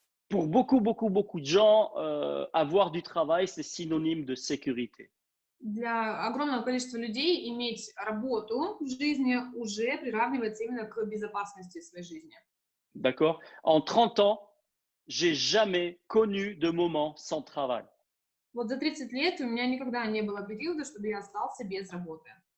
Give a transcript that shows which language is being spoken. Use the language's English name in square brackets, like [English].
[French] Pour beaucoup de gens, avoir du travail, c'est synonyme de sécurité. [Russian] Для огромного количества людей иметь работу в жизни уже приравнивается именно к безопасности в своей жизни. [French] D'accord? En 30 ans, j'ai jamais connu de moment sans travail. [Russian] Вот за 30 лет у меня никогда не было периода, чтобы я остался без работы.